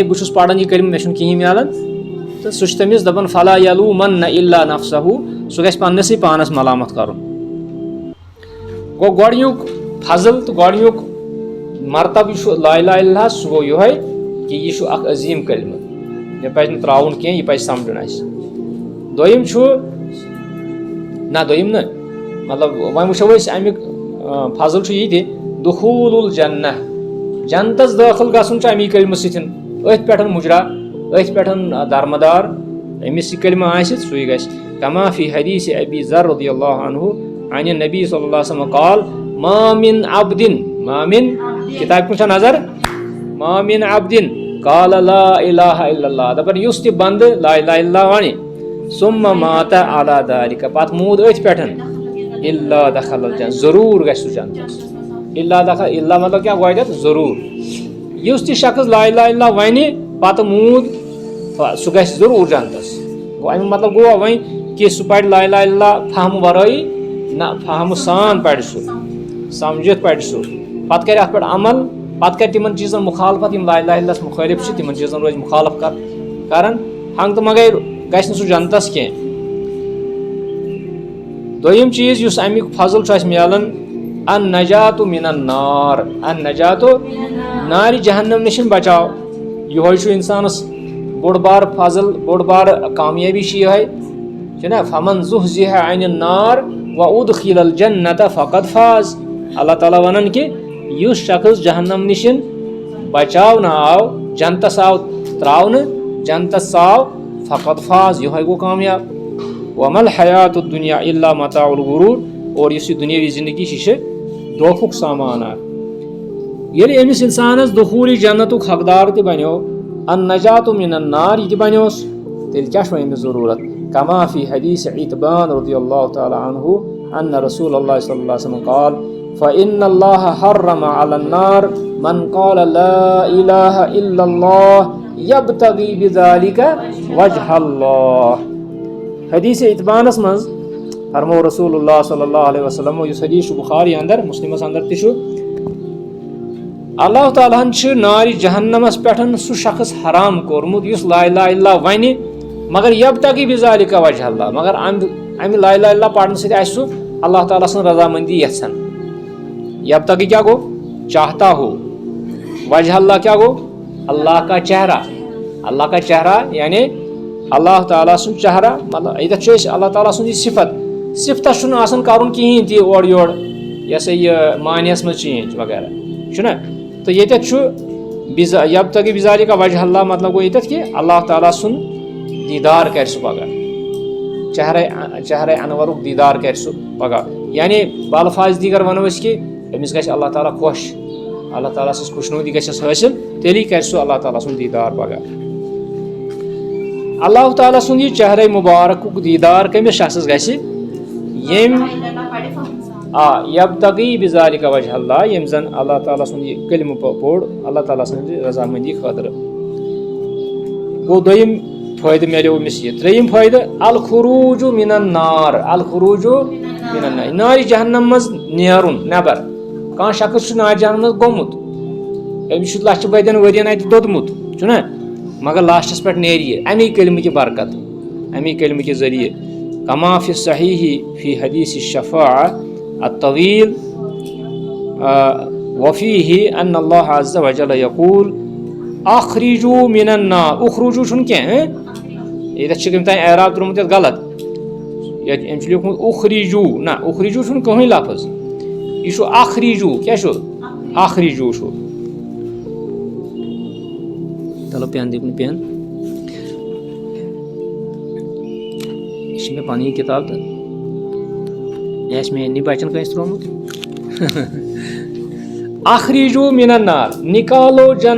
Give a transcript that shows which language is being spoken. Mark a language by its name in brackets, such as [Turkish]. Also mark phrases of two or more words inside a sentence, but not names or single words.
[Kashmiri] بہٕ چھُس پران یہِ کلمہٕ مےٚ چھُنہٕ کہیٖنۍ میلان تہٕ سُہ چھُ تٔمِس دپان [Arabic] فلا یلومن الا نفسہُ [Kashmiri] سُہ گژھِ پننسٕے پانس ملامت کرُن گوٚو گۄڈنیُک فضل تہٕ گۄڈنیُک مرتبہٕ چھُ [Arabic] لا الہ الا اللہ [Kashmiri] سُہ گوٚو یِہوے کہِ یہِ چھُ اکھ عظیٖم کلمہٕ یہِ پزِ نہٕ تراوُن کینٛہہ یہِ پزِ سمجُن اسہِ دوٚیِم چھُ نہ دوٚیِم نہٕ مطلب وۄنۍ وٕچھو أسۍ امیُک فضل چھُ یہِ تہِ [Arabic] دخول الجنہ [Kashmiri] جنتس دٲخل گژھُن چھُ امی کلمہٕ سۭتۍ أتھۍ پٮ۪ٹھ مُجرا أتھۍ پٮ۪ٹھ درمدار أمِس یہِ کلمہٕ آسہِ سُے گژھِ [Arabic] کما فی حدیث ابی ذر رضی اللہ عنہ عن النبی صلی اللہ علیہ وسلم قال ما من کتاب [Kashmiri] کُن چھا نظر [Arabic] ما من عبدin قال لا الہ الا اللہ [Kashmiri] دپان یُس تہِ بندٕ [Arabic] لا الہ الا اللہ وَنہِ ثم مات علی ذالک [Kashmiri] پتہٕ موٗد أتھۍ پٮ۪ٹھ [Arabic] الا دخل الجنہ [Kashmiri] ضروٗر گژھِ سُہ جنتس الا مطلب کیٛاہ گۄڈٮ۪تھ ضروٗر یُس تہِ شخص [Arabic] لا الہ الا اللہ [Kashmiri] وَنہِ پتہٕ موٗد سُہ گژھِ ضروٗر جنتس گوٚو امیُک مطلب گوٚو وۄنۍ کہِ سُہ پرِ [Arabic] لا الہ الا اللہ [Kashmiri] فہمہٕ ورٲیی نہ فہمہٕ سان پرِ سُہ سمجھِتھ پرِ سُہ پتہٕ کرِ اتھ پٮ۪ٹھ عمل پتہٕ کرِ تِمن چیٖزن مُخالفت یِم [Arabic] لا الہ الا اللہس [Kashmiri] مُخٲلف چھِ تِمن چیٖزن روزِ مُخالف کران ہنگ تہٕ منگے گژھِ نہٕ سُہ جنتس کینٛہہ دوٚیِم چیٖز یُس امیُک فضل چھُ اَسہِ مِلان [Arabic] النجاتُ من النار النجاتُ [Kashmiri] نارِ جہنم نِش بچاو یِہوے چھُ انسانس بوٚڑ بار فضل بوٚڑ بار کامیٲبی چھِ یِہے چھُنہ [Arabic] فمن زُحزِحَ عن النار وادخل الجنة فقد فاز [Kashmiri] اللہ تعالیٰ ونان کہِ یُس شخص جہنم نِش بچاونہٕ آو جنتس آو تراونہٕ جنتس آو [Arabic] فقد فاز [Kashmiri] یِہوے گوٚو کامیاب [Arabic] وما الحیات الدنیا الا متاع الغرور [Kashmiri] اور یُس یہِ دُنیٲوی زندگی چھِ یہِ چھِ دھوکُک سامان اکھ ییٚلہِ أمِس انسانس دخوٗل جنتُک حقدار تہِ بنیو [Arabic] النجات من النار [Kashmiri] یہِ تہِ بنیوس تیٚلہِ کیٛاہ چھُ أمِس ضروٗرت [Arabic] کما فی حدیث عتبان رضی اللہ تعالیٰ عنہ ان رسول اللہ صلی اللہ علیہ وسلم قال فإن الله حرم على النار من قال لا إله إلا الله يبتغي بذلك وجه الله حدیث عتبانس [Kashmiri] منٛز فرمو [Arabic] رسول اللہ صلی اللہ علیہ وسلم [Kashmiri] یُس حدیث چھُ بخاری اندر مسلمس اندر تہِ چھُ اللہ تعالیٰ ہن چھُ نارِ جہنمس پٮ۪ٹھ سُہ شخص حرام کوٚرمُت یُس [Arabic] لا الہ الا اللہ [Kashmiri] وَنہِ مگر [Arabic] یبتغی بذالک وجہ اللہ [Kashmiri] مگر امہِ [Arabic] لا الہ الا اللہ [Kashmiri] پرنہٕ سۭتۍ آسہِ سُہ اللہ تعالیٰ سٕنٛز رضامندی یژھان یبتغی کیا گو [Urdu] چاہتا ہو [Arabic] وجہ اللہ [Kashmiri] کیا گو [Urdu] اللہ کا چہرہ [Kashmiri] یعنی اللہ تعالیٰ سُنٛد چہرہ مطلب ییٚتٮ۪تھ چھُ أسۍ اللہ تعالیٰ سُنٛد یہِ صفتس چھُنہٕ آسان کرُن کِہینۍ تہِ اورٕ یورٕ یہِ ہسا یہِ معنیَس منٛز چینج وغیرہ چھُنہ تہٕ ییٚتٮ۪تھ چھُ [Arabic] یبتغی بذالک وجہ اللہ [Kashmiri] مطلب گوٚو ییٚتٮ۪تھ کہِ اللہ تعالیٰ سُنٛد دیدار کرِ سُہ پگاہ چہرے انورُک دیدار کرِ سُہ پگاہ یعنی [Urdu] بالفاظ دیگر [Kashmiri] ونو أسۍ کہِ أمِس گژھِ اللہ تعالیٰ خۄش اللہ تعالیٰ سٕنٛز خوشنوٗدی گژھٮ۪س حٲصِل تیٚلی کرِ سُہ اللہ تعالیٰ سُنٛد دیدار پگاہ اللہ تعالیٰ سُنٛد یہِ چہرے مُبارکُک دیدار کٔمِس شخصس گژھِ ییٚمۍ [Arabic] یبتغی بذالک وجہ اللہ [Kashmiri] ییٚمۍ زن اللہ تعالیٰ سُنٛد یہِ کلمہٕ پوٚر اللہ تعالیٰ سٕنٛزِ رضامندی خٲطرٕ گوٚو دوٚیِم فٲیدٕ میلیو أمِس یہِ ترٛیٚیِم فٲیدٕ [Arabic] الخروج من النار الخروج من النار [Kashmiri] نارِ جہنم منٛز نیرُن نٮ۪بر کانٛہہ شخص چھُ نارِ جہنم منٛز گوٚمُت أمِس چھُ لچھِ بٔدٮ۪ن ؤرین اَتہِ دوٚدمُت چھُنہ مگر لاسٹس پٮ۪ٹھ نیرِ یہِ امی کلمہٕ کہِ برکت امی کلمہٕ کہِ ذٔریعہٕ [Arabic] کما فی صحیح فی حدیث الشفاعہ الطویل وفیہ ان اللہ عز وجل یقول اخرجوا من النار اخرجوا [Kashmiri] چھُنہٕ کینٛہہ ییٚتٮ۪تھ چھُ کٔمۍ تانۍ اعراب ترٛوومُت یَتھ غلط ییٚتہِ أمۍ چھُ لیوٗکھمُت اخرجوا نہ اخرجوا چھُنہٕ کٕہٕنۍ لفظ یہِ چھُ اخرجوا کیٛاہ چھُ اخرجوا چھُ چلو پین دِیِو مےٚ پین یہِ چھِ مےٚ پنٕنۍ کِتاب تہٕ یہِ آسہِ میٛانہِ بچن کٲنٛسہِ ترٛوومُت [Arabic] اخرجوا من النار [Kashmiri] نکالو